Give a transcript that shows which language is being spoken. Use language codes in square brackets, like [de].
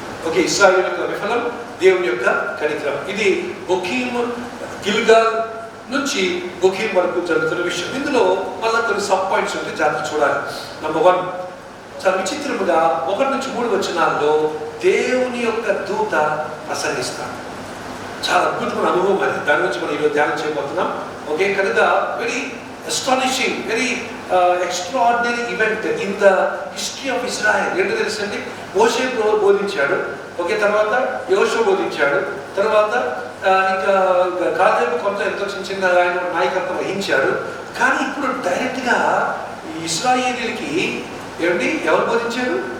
[te] Okay, ఇశ్రాయేలు యొక్క విఫలం, దేవుని యొక్క కనికరం. ఇది బొకీమ్ గిల్గాల్ నుంచి బొకీమ్ వరకు జరుగుతున్న విషయం. ఇందులో మళ్ళీ కొన్ని సబ్ పాయింట్స్ ఉంటే జాగ్రత్త చూడాలి. నంబర్ 1, చాలా విచిత్రముగా 1 నుంచి 3 వచనాల్లో దేవుని యొక్క దూత ప్రసంగిస్తాడు. చాలా అద్భుతమైన అనుభవం అది. దాని గురించి మనం ఈరోజు ధ్యానం చేయబోతున్నాం. [en] Okay, కనుక very astonishing, very extraordinary event in the history of Israel. [te] ఏంటో తెలుసండి, మోషే బోధించాడు, ఓకే, తర్వాత యోషువ బోధించాడు, తర్వాత ఇంకా కాలేబు కొంత ఎంతో చిన్న ఆయన నాయకత్వం వహించాడు. కానీ ఇప్పుడు డైరెక్ట్గా ఇశ్రాయేలీయులకి ఏమండి ఎవరు బోధించాడు?